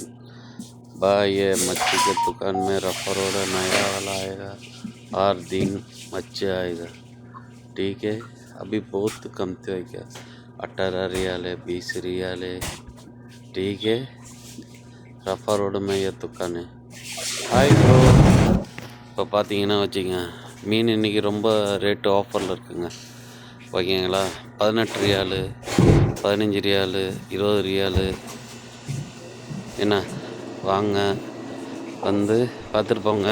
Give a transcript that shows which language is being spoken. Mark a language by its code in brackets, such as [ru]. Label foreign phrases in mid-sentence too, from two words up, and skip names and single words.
[hi] भाई ये मच्छी के दुकान में रफर ऑर्डर नया वाला आएगा, हर दिन मच्छी आएगा। ठीक है, अभी बहुत कमते है क्या, 18 रियाल है, 20 रियाल है। ठीक है, रफर रोड में ये दुकान है। [en] hi bro, [ta] இப்போ பார்த்தீங்கன்னா வச்சுங்க, மீன் இன்றைக்கி ரொம்ப ரேட்டு ஆஃபரில் இருக்குங்க. ஓகேங்களா, 18 ரியாலு, 15 ரியாலு, 20 ரியாலு. என்ன வாங்க வந்து பார்த்துட்டு போங்க.